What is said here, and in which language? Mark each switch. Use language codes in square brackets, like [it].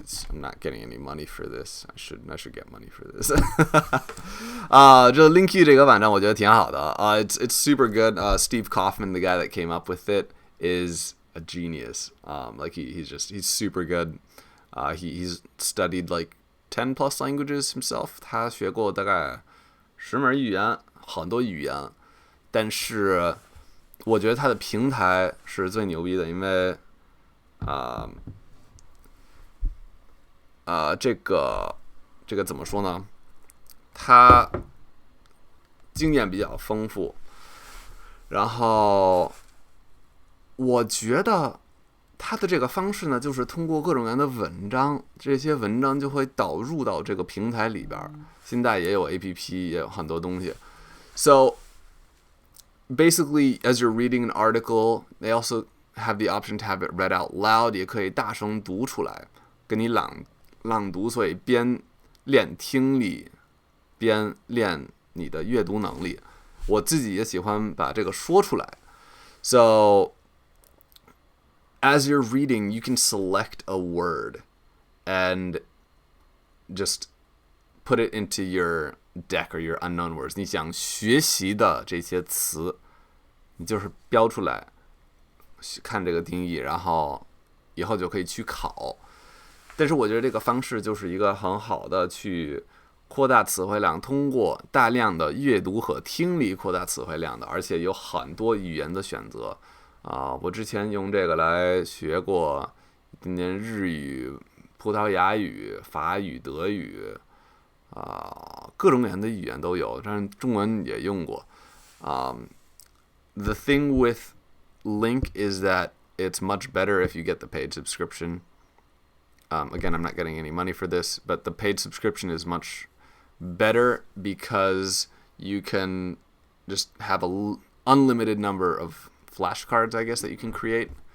[en] I'm not getting any money for this. I should get money for this. [zh] 这 Linky 这个网站我觉得挺好的。 [en] It's super good. Steve Kaufman, the guy that came up with it, is a genius. Like he's super good. He's studied like 10 plus languages himself. [zh] 他学过大概10门语言，很多语言。但是我觉得他的平台是最牛逼的，因为这个怎么说呢？他经验比较丰富，然后我觉得他的这个方式呢，就是通过各种各样的文章，这些文章就会导入到这个平台里边。现在也有 APP， 也有很多东西。 [en] So basically, as you're reading an article, they also have the option to have it read out loud. [zh] 也可以大声读出来，跟你朗读，所以边练听力，边练你的阅读能力。我自己也喜欢把这个说出来。 [en] So as you're reading, you can select a word and just put it into your deck or your unknown words. [zh] 你想学习的这些词，你就是标出来，看这个定义，然后以后就可以去考。但是我觉得这个方式就是一个很好的去扩大词汇量，通过大量的阅读和听力扩大词汇量的，而且有很多语言的选择。我之前用这个来学过一点点日语、葡萄牙语、法语、德语，各种各样的语言都有，但是中文也用过。 [en] The thing with Link is that it's much better if you get the paid subscription. Again, I'm not getting any money for this, but the paid subscription is much better because you can just have an unlimited number of flashcards, I guess, that you can create.